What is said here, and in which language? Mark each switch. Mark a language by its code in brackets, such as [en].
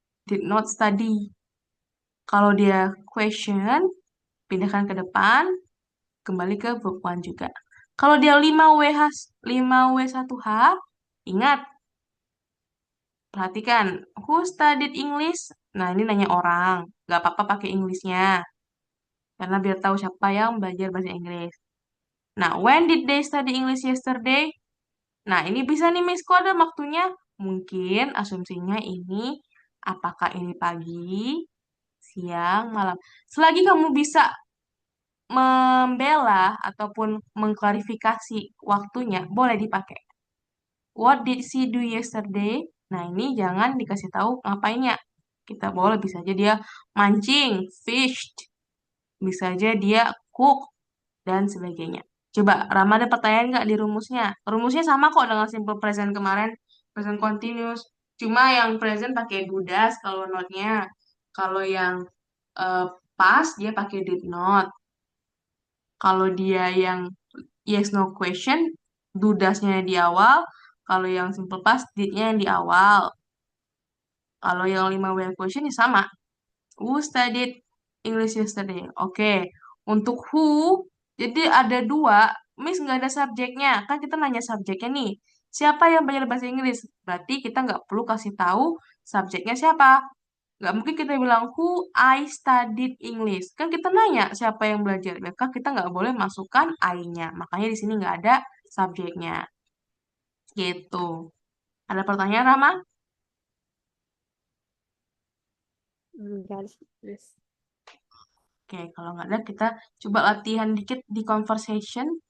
[en] Did not study. [id] Kalau dia question, pindahkan ke depan, kembali ke verb 1 juga. Kalau dia 5W1H, ingat, perhatikan, [en] who studied English? [id] Nah, ini nanya orang. Gak apa-apa pakai Inggrisnya. Karena biar tahu siapa yang belajar bahasa Inggris. [en] Nah, when did they study English yesterday? [id] Nah, ini bisa nih, Miss, kok ada waktunya? Mungkin asumsinya ini, apakah ini pagi, siang, malam. Selagi kamu bisa membela ataupun mengklarifikasi waktunya, boleh dipakai. [en] What did she do yesterday? [id] Nah, ini jangan dikasih tahu ngapainnya. Kita boleh bisa aja dia mancing, fished. Bisa aja dia cook, dan sebagainya. Coba, Rama ada pertanyaan nggak di rumusnya? Rumusnya sama kok dengan simple present kemarin, present continuous. Cuma yang present pakai do does kalau not-nya. Kalau yang eh, past, dia pakai did not. Kalau dia yang yes no question, do does-nya di awal. Kalau yang simple past, did-nya yang di awal. Kalau yang 5W question ya sama. [en] Who studied English yesterday? [id] Oke. Untuk who, jadi ada dua. Miss nggak ada subjeknya. Kan kita nanya subjeknya nih. Siapa yang belajar bahasa Inggris? Berarti kita nggak perlu kasih tahu subjeknya siapa. Nggak mungkin kita bilang [en] who I studied English. [id] Kan kita nanya siapa yang belajar. Maka kita nggak boleh masukkan I-nya. Makanya di sini nggak ada subjeknya. Gitu. Ada pertanyaan, Rama? [en] Yes. [id] Oke, kalau nggak ada kita coba latihan dikit di conversation.